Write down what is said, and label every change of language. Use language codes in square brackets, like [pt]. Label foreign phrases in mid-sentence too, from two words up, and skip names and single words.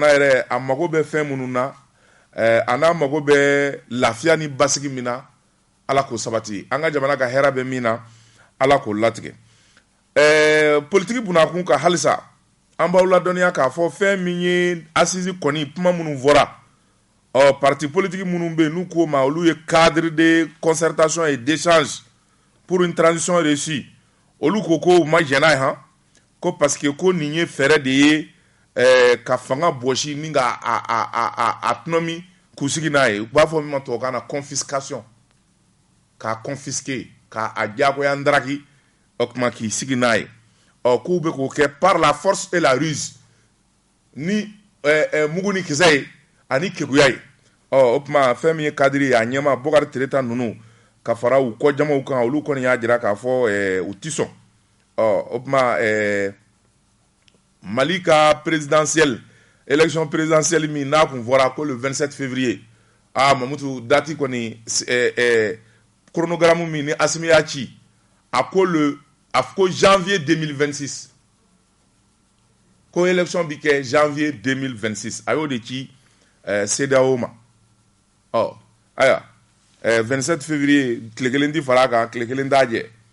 [bm] yɛrɛ a mago bɛ fɛn minnu na a n'a mago bɛ lafiya ni basigi min na Ala k'o sabati an ka jamana ka hɛrɛ bɛ min na Ala k'o latigɛ politique bunakun ka halisa an b'aw ladɔnniya k'a fɔ fɛn min ye assise kɔni kuma minnu fɔra [fr] parti politique [bm] minnu bɛ yen n'u k'o ma olu ye [fr] cadre de concertation et d'échange pour une transition réussie [bm] olu ko ko u ma jɛn n'a ye han ko [fr] parce que [bm] ko nin ye fɛɛrɛ de ye ka fanga bɔsi ni ka a tɔnɔmi k'u sigi n'a ye u b'a fɔ min ma tubabukan na confiscation k'a confisquer k'a diyagoya ndaraki o tuma k'i sigi n'a ye k'u bɛ k'o kɛ [fr] par la force et la ruse [bm] ni mugu ni kisɛ ye ani keguya ye o tuma fɛn min ye kadiri ye a ɲɛma Bokari Tereta ninnu ka fara u kɔ jamaw kan olu kɔni y'a jira k'a fɔ u ti sɔn o tuma Mali ka [fr] présidentielle élection présidentielle [bm] min n'a kun fɔra ko [fr] le 27 février [bm] Mamutu dati kɔni chronogramme min ni Asimi y'a ci a ko janvier 2026 ko élection bi kɛ janvier 2026 a y'o de ci CEDEAO ma ayiwa 27 février tile kelen ti fara kan tile kelen t'a jɛ